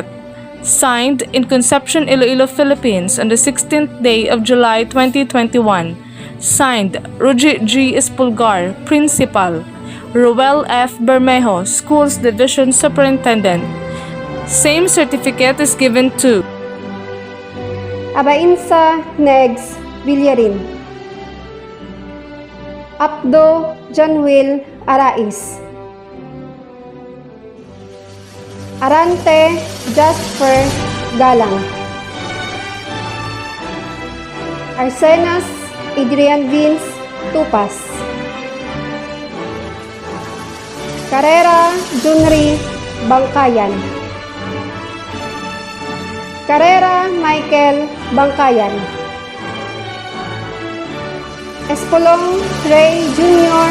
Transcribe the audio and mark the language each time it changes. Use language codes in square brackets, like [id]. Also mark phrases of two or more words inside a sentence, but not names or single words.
[en] Signed in Concepcion, Iloilo, Philippines on the 16th day of July 2021. Signed, Ruji G. Espulgar, Principal. Roel F. Bermejo, Schools Division Superintendent. Same certificate is given to Abainsa Negs Villarin, Abdo Janwil Arais, Arante Jasper Galang, Arsenas Adrian Vince Tupas, Carrera Junri Bangkayan, Carrera Michael Bangkayan, Espolong Ray Jr.